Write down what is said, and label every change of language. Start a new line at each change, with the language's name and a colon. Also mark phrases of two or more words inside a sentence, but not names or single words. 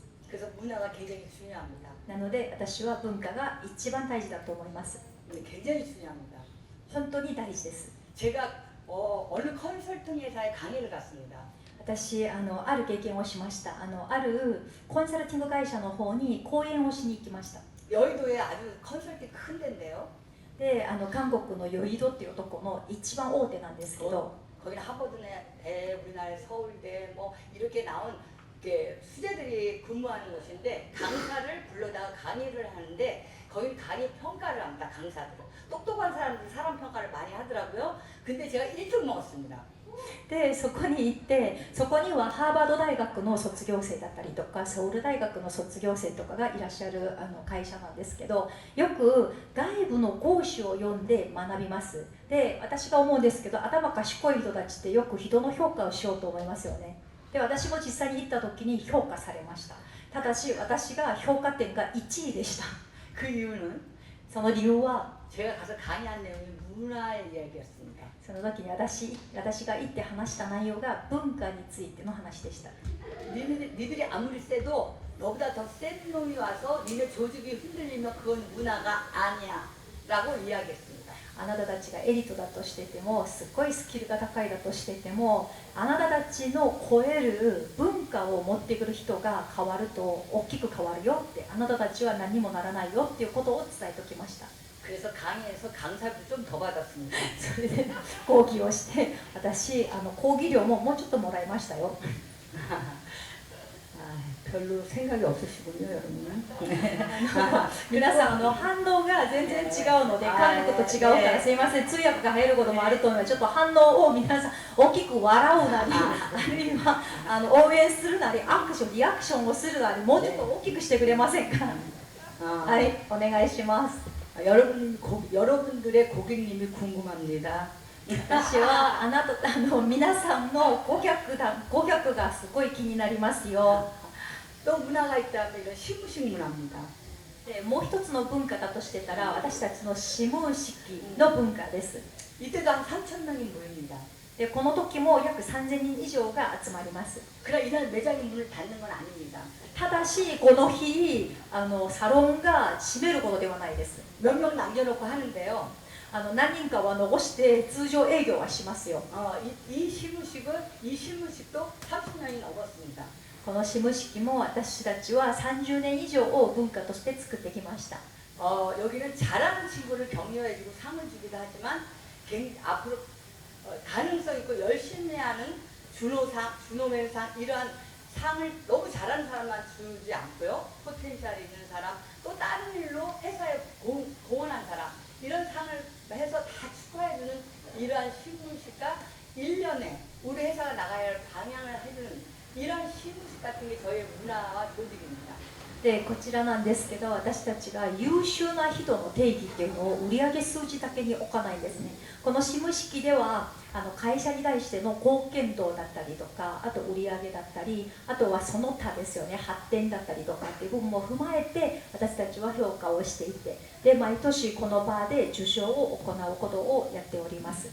Korean: 그래서 문화가 굉장히 중요합니다.
Japanese: なので私は文化が一番大事だと思います。
Korean: 굉장히 중요합니다.
Japanese: 本当に大事です。
Korean: 제가 어느 컨설팅 회사에 강의를 갔습니다.
Japanese: 私ある経験をしました。あるコンサルティング会社の方に講演をしに行きました。
Korean: 여의도에 아주 컨설팅 큰 데인데요.
Japanese: で韓国のヨイドっていうところの一番大手なんですけど、
Korean: 거기는 하버드대, 우리나라 서울대 뭐 이렇게 나온 수재들이 근무하는 곳인데 강사를 불러다가 강의를 하는데 거기 강의 평가를 합니다. 강사들. 똑똑한 사람들이 사람 평가를 많이 하더라고요. 근데 제가 1등 먹었습니다.
Japanese: でそこに行って、そこにはハーバード大学の卒業生だったりとかソウル大学の卒業生とかがいらっしゃる会社なんですけど、よく外部の講師を呼んで学びます。で私が思うんですけど、頭賢い人たちってよく人の評価をしようと思いますよね。で私も実際に行った時に評価されました。ただし私が評価点が1位でした。
Korean: 그 이유는
Japanese: その理由は
Korean: 제가 가서 강의한 내용이 문화의 이야기였습니다.
Japanese: その時に私が行って話した内容が文化についての話でした。
Korean: 니들이 아무리 세도 너보다 더 센 놈이 와서 니네 조직이 흔들리면 그건 문화가 아니야 라고 이야기했습니다.
Japanese: あなたたちがエリートだとしてても、すっごいスキルが高いだとしてても、あなたたちの超える文化を持ってくる人が変わると大きく変わるよって、あなたたちは何にもならないよっていうことを伝えておきました。
Korean: 그래서 강의에서 강사비 좀 더 받았습니다.
Japanese: それで講義をして、私講義料ももうちょっともらいましたよ。
Korean: 별로 생각이 없으시군요, 여러분은.
Japanese: 皆さん反応が全然違うので、韓国と違うからすいません、通訳が入ることもあると思うので、ちょっと反応を皆さん大きく笑うなり、あるいは応援するなり、リアクションをするなり、もうちょっと大きくしてくれませんか。はい、お願いします。
Korean: 여러분들의 고객님이 궁금합니다.
Japanese: 私は皆さんの顧客がすごい気になりますよ。
Korean: 또 문화가 있다면 이건 시무식 문화입니다.
Japanese: でもう一つの文化だとしてたら、私たちのシム式の文化です。
Korean: 이때도 한 3,000명이 모입니다.
Japanese: でこの時も約3000人以上が集まります。
Korean: 그러나 이날 매장이 문을 닫는 건 아닙니다.
Japanese: ただしこの日サロンが閉めることではないです。
Korean: 몇 명 남겨놓고 하는데요.
Japanese: 何人かは残して通常営業はしますよ。
Korean: 이 시무식도 30년이 넘었습니다.
Japanese: このシム式も私たちは30年以上を文化として作ってきました。
Korean: 여기는 잘하는 친구를 격려해주고 상을 주기도 하지만 앞으로 가능성 있고 열심히 하는 준호맨상 이러한 상을 너무 잘하는 사람만 주지 않고요. 포텐셜이 있는 사람, 또 다른 일로 회사에 공헌한 사람 이런 상을 해서 다 축하해주는 이러한 시무식과 1년에 우리 회사가 나가야 할 방향을 해주는 이런 시무식 같은 게 저희의 문화와 조직입니다.
Japanese: でこちらなんですけど、私たちが優秀な人の定義っていうのを売上数字だけに置かないんですね。このシム式では会社に対しての貢献度だったりとか、あと売上だったり、あとはその他ですよね、発展だったりとかっていう部分も踏まえて私たちは評価をしていて、で毎年この場で受賞を行うことをやっております。